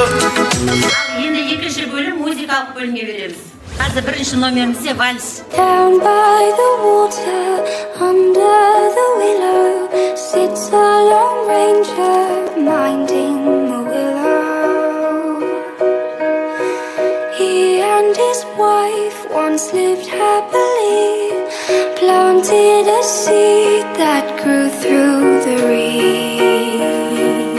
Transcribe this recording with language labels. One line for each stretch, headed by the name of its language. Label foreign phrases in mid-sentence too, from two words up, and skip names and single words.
Kazakh: Енді екінші бөлім музыкалық бөлімге береміз. Қазір бірінші номерімізде вальс.
English: Down by the water, under the willow, sits a lone ranger minding the willow. He and his wife once lived happily, planted a seed that grew through the reeds.